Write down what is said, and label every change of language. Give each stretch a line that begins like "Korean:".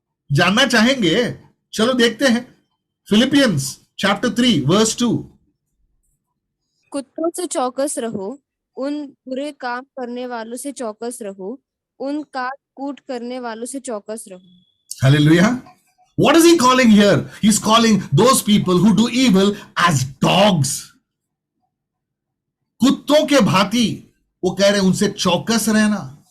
Hindi: जानना चाहेंगे? चलो देखते हैं फिलिपियंस चैप्टर 3 वर्स 2। कुत्तों से चौकस रहो, उन बुरे काम करने वालों से चौकस रहो, उन काट कूट करने वालों से चौकस रहो।
English: Hallelujah. What is he calling here? He's calling those people who do evil as dogs.
Hindi: कुत्तों के भांति वो कह रहे हैं उनसे चौकस रहना।